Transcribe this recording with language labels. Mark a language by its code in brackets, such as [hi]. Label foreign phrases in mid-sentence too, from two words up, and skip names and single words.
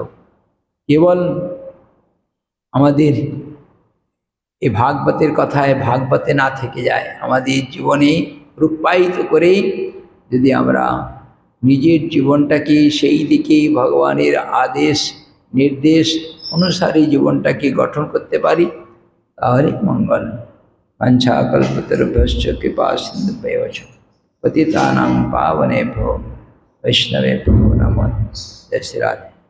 [bn] কেবল আমাদের এই ভাগবতের কথায় ভাগবতে না থেকে যায়, আমাদের জীবনে রূপায়িত করে যদি আমরা নিজের জীবনটাকে সেই দিকে ভগবানের আদেশ নির্দেশ অনুসারে জীবনটাকে গঠন করতে পারি, তাহলে মঙ্গল। [sa] पंचाकल्पतरुभ्यश्च कृपा सिन्धुभ्यश्च पतितानां पावनेभ्यो वैष्णवेभ्यो नमो नमः। [hi] जय श्री राधे।